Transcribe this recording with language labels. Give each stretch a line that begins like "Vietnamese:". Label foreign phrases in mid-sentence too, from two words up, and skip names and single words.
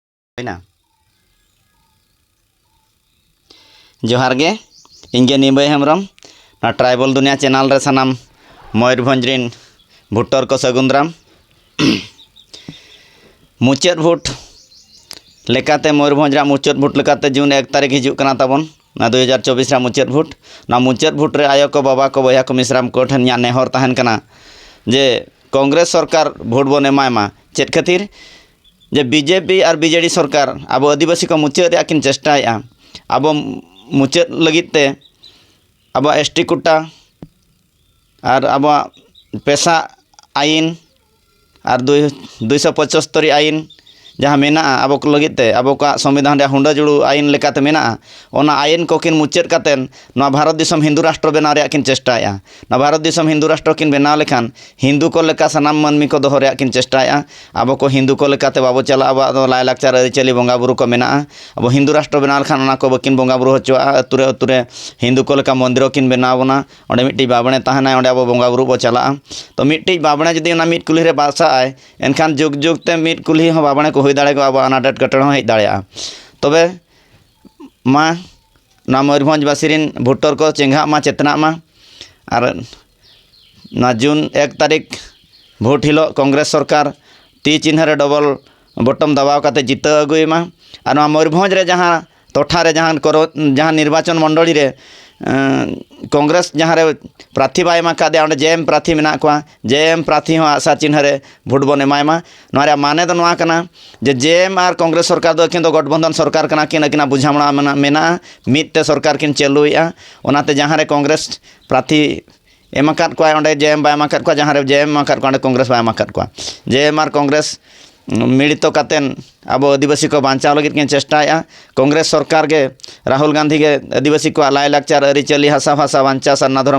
Santali: ना जोहार गे इंगे निबय हेम्ब्रम ना ट्राइबल दुनिया चैनल रे सानाम मयूरभंज रिन भुट्टर को सगुंद्राम मुचाद भोट लेकाते मयूरभंज रा मुचाद भोट लेकाते जून 1 तारीख हिजुग कना ताबन ना 2024 रा मुचाद भोट रे आयो को बाबा को बया को मिश्राम को ठन या नेहर तहन कना जे कांग्रेस सरकार भोट बन एमायमा चेत खातिर जे बीजेपी और बीजेडी सरकार अब आदिवासी को मुचाद किन चेष्टाया अब मुचाद लगिते अब
English: ST quota
Santali: और अब पेशा आईन और 275 आईन जहाँ मेना अब को लगते अब का संविधान रे हुंडा जुड़ू आईन लेकाते मेना ओना आईन को किन मुचाद कातेन ना भारत दिसम हिंदू राष्ट्र बनाव रे किन चेष्टाया ना भारत दिसम हिंदू राष्ट्र किन बनाव लेखान हिंदू को लेका सनाम मानमी को दोहो रे किन चेष्टाया अब को हिंदू को लेकाते बाबो चला अब लाय लाकचार आरिचाली बंगा बुरु को मेना अब हिंदू राष्ट्र बनाव लेखान ओना को बकिन बंगा बुरु होचोआ अतुरे हिंदू को लेका मंदिर किन बनावना ओंडे मिट्टी बाबणे ताहना ओंडे अब बंगा बुरु बो चला तो मिट्टी बाबणे जदि ओना मिट कुली रे बासाय एनखान जुग जुग ते मिट कुली हो बाबणे को होई दाड़े को अब अनाट एटकेटणे हेज दाड़ेया तबे मा ना मयूरभंज बासिरिन भुट्टर को चेंगा मा चेतना मा और ना जून 1 तारीख भोट हिलो कांग्रेस सरकार ती चिन्ह रे
English: double button
Santali: दबाव काते जिता अगुयमा और ना मयूरभंज रे जहाँ टोठा रे जहाँ निर्वाचन मंडली रे कांग्रेस जहाँ रे प्रार्थी बाय एमा कादे ओंडे जेएम प्रार्थी मेना को जेएम प्रार्थी हो आशा चिन्ह रे भोट बन एमायमा नोरे माने दो नोआ कना जे जेएम और कांग्रेस सरकार दो किन दो गठबंधन सरकार कना किन अकिना बुझामणा मेना मिदते सरकार किन चलुया ओनाते जहाँ रे कांग्रेस प्रार्थी एमाकात को ओंडे जेएम बाय एमाकात को जहाँ रे जेएम एमाकात को ओंडे कांग्रेस बाय एमाकात को जेएम और कांग्रेस मिलित कातेन अब आदिवासी को बांचाव लगित किन चेष्टाया कांग्रेस सरकार के राहुल गांधी के आदिवासी को लाय लाकचार आरिचाली हासा भाषा बांचाव सरना धर्म